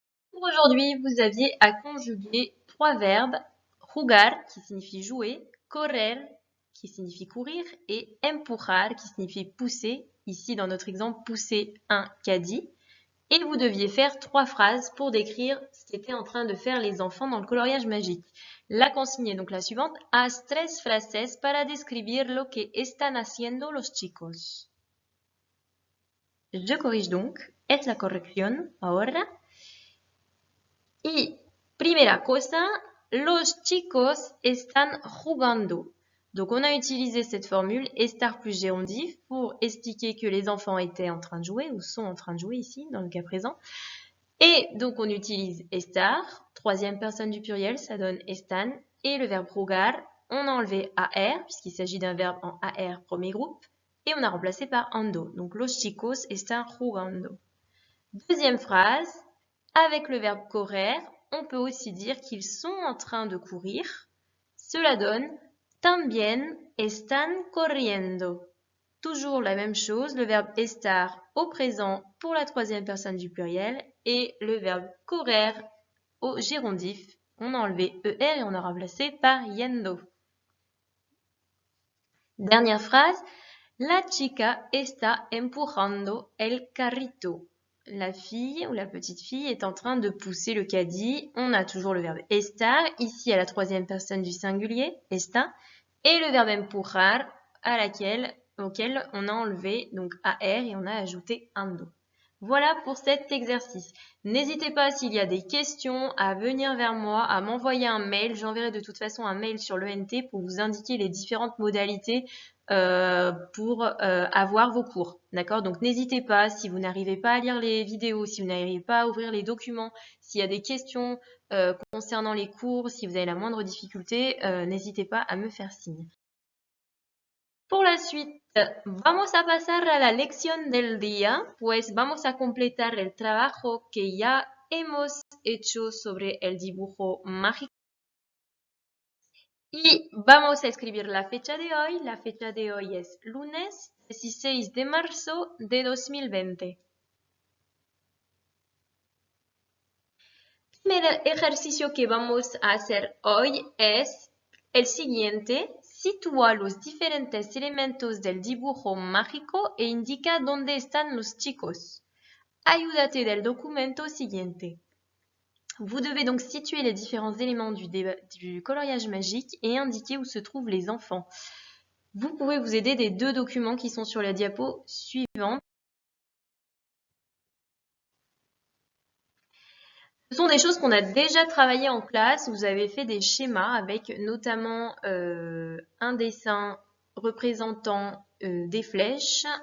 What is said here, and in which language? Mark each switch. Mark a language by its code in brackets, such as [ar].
[fr] Pour aujourd'hui, vous aviez à conjuguer 3 verbes, jugar, qui signifie jouer, correr, qui signifie courir, et empujar, qui signifie pousser, ici dans notre exemple, pousser un caddie. Et vous deviez faire 3 phrases pour décrire ce qu'étaient en train de faire les enfants dans le coloriage magique. La consigne est donc la suivante. [es] Haz 3 frases para describir lo que están haciendo los chicos. [fr] Je corrige donc. [es] Es la corrección ahora. Y primera cosa, los chicos están jugando. [fr] Donc on a utilisé cette formule estar plus gérondif pour expliquer que les enfants étaient en train de jouer ou sont en train de jouer ici dans le cas présent. Et donc on utilise estar, troisième personne du pluriel, ça donne están. Et le verbe jugar, on a enlevé AR puisqu'il s'agit d'un verbe en AR premier groupe et on a remplacé par ando. Donc [es] los chicos están jugando. [fr] Deuxième phrase. Avec le verbe correr, on peut aussi dire qu'ils sont en train de courir. Cela donne [es] también están corriendo. [fr] Toujours la même chose, le verbe estar au présent pour la troisième personne du pluriel et le verbe correr au gérondif On a enlevé ER et on a remplacé par yendo. Dernière phrase. [es] La chica está empujando el carrito. [fr] La fille ou la petite fille est en train de pousser le caddie. On a toujours le verbe estar, ici à la troisième personne du singulier, está, et le verbe empujar auquel on a enlevé donc AR et on a ajouté ando. Voilà pour cet exercice. N'hésitez pas s'il y a des questions à venir vers moi, à m'envoyer un mail. J'enverrai de toute façon un mail sur l'ENT pour vous indiquer les différentes modalités pour avoir vos cours. D'accord? Donc n'hésitez pas, si vous n'arrivez pas à lire les vidéos, si vous n'arrivez pas à ouvrir les documents, s'il y a des questions concernant les cours, si vous avez la moindre difficulté, n'hésitez pas à me faire signe. Pour la suite, [es] vamos a pasar a la lección del día, pues vamos a completar el trabajo que ya hemos hecho sobre el dibujo mágico. Y vamos a escribir la fecha de hoy. La fecha de hoy es lunes 16 de marzo de 2020. El primer ejercicio que vamos a hacer hoy es el siguiente. Sitúa los diferentes elementos del dibujo mágico e indica dónde están los chicos. Ayúdate del documento siguiente. [fr] Vous devez donc situer les différents éléments du coloriage magique et indiquer où se trouvent les enfants. Vous pouvez vous aider des deux documents qui sont sur la diapo suivante. Ce sont des choses qu'on a déjà travaillées en classe. Vous avez fait des schémas avec notamment un dessin représentant des flèches.